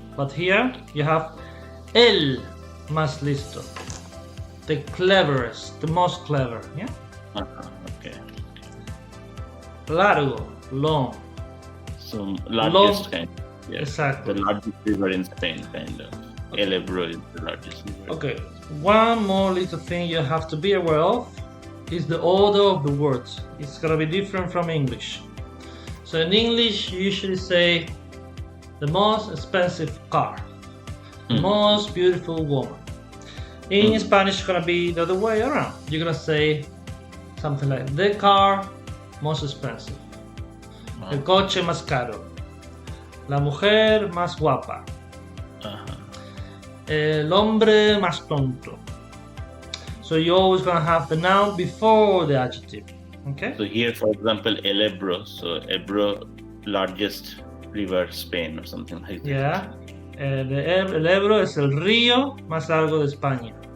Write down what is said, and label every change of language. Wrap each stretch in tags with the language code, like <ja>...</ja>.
<en>But here you have el más listo. The cleverest, the most clever, yeah? Okay.</en> <es>Largo, long.</es> <en>So largest kind. Yeah. Exactly. The largest river in Spain, kind of. Okay. El Ebro is the largest river. Okay. One more little thing you have to be aware of is the order of the words. It's gonna be different from English. So in English, you usually say the most expensive car, the most beautiful woman. In Spanish, it's gonna be the other way around. You're gonna say something like the car most expensive, el coche más caro, la mujer más guapa,</en> <es>El hombre más tonto.</es> <en>So you're always gonna have the noun before the adjective. Okay. So here, for example, El Ebro. So Ebro, largest river, Spain, or something like that. Yeah.</en> <es>El Ebro es el río más largo de España.</es>